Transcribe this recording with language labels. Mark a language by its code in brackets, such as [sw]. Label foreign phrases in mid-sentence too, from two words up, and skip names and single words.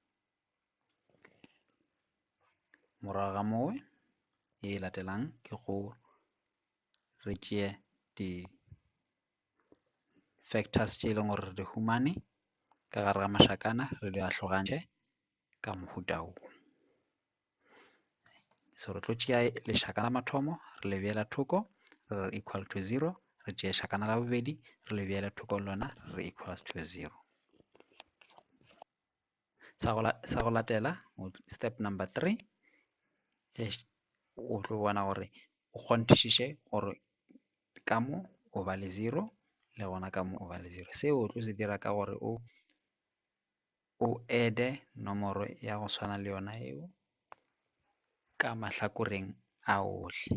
[nso] Morago ga moo e latelang ke go re tšee di-factors tše e leng gore re di humane ka gare ga mašakana re di ahlogantšhe ka mohuta wo. So re tlo tšea lešaka la mathomo re le beela thoko re [en] equal to 0, [nso] re tšea lešakana la bobedi re le beela thoko lona re [en] equals to 0. [nso] Sa go latela [en] step number 3 [nso] o tlo bona gore o kgonthišiše gore ka mo o ba le 0 le gona ka mo o ba le 0. Seo o tlo se dira ka gore o add nomoro ya go swana le yona eo ka mahlakoreng a ohle.